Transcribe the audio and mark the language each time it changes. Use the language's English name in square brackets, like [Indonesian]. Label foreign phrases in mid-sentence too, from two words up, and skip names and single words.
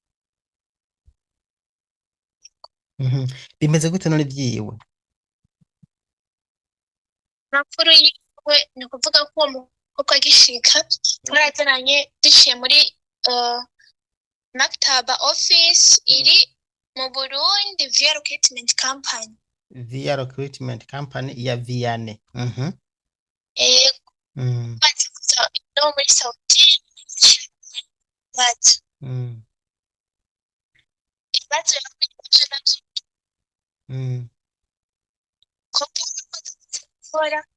[Rundi] Bimeze gute none vyiwe? Amakuru yiwe ni kuvuga ko uwo mukobwa agishika twarazananye duciye muri Maktaba office iri mu Burundi [English] via recruitment company. Via recruitment company [Rundi] ya Vianney. Bazi kuza no muri Saudi bazi. Bazi yakwije navyo. Kora.